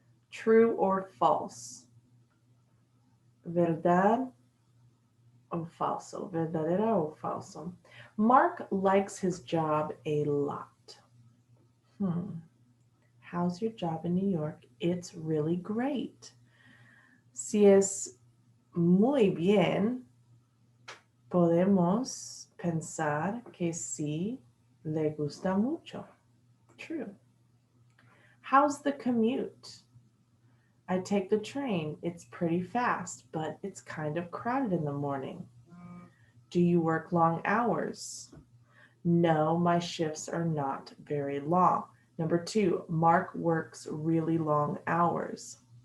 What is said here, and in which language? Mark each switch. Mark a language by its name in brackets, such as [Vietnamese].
[English] True or false? [Spanish] Verdad o falso? Verdadera o falso? [English] Mark likes his job a lot. How's your job in New York? It's really great. [Spanish] Si es muy bien, podemos pensar que sí le gusta mucho. [English] True. How's the commute? I take the train. It's pretty fast, but it's kind of crowded in the morning. Do you work long hours? No, my shifts are not very long. Number 2, Mark works really long hours.